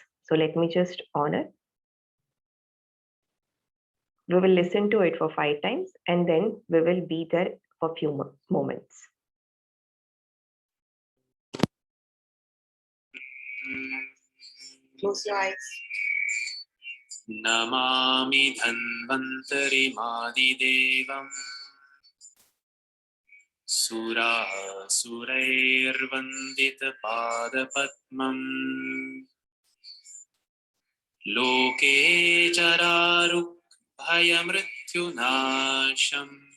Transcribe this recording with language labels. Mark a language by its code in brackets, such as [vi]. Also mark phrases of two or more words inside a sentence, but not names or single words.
[en] So let me just on it. We will listen to it for 5 times and then we will be there for few moments. Close your eyes. [sa] Namami dhanvantari madidevam Sura surairvandita padapatmam Loke chararuk bhayamrityunasham